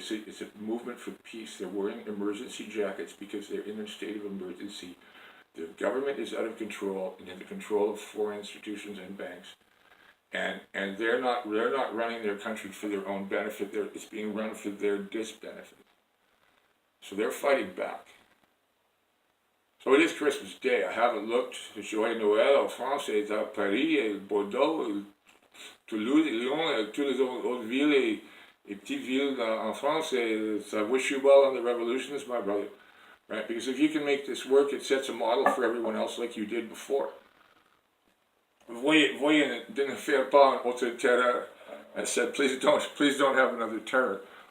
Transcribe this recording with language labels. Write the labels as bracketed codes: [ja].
[en] It's a movement for peace. They're wearing emergency jackets because they're in a state of emergency. The government is out of control and in the control of foreign institutions and banks. And they're not running their country for their own benefit. It's being run for their disbenefit. So they're fighting back. So it is Christmas Day. I haven't looked. [fr] Joyeux Noël en France est à Paris, et Bordeaux, Toulouse, Lyon, et toutes les autres villes et petites villes en France. [en] So I wish you well on the revolutions, my brother. Right? Because if you can make this work, it sets a model for everyone else like you did before. [fr] Voyez, ne faire pas un autre terror. [en] I said, please don't have another terror.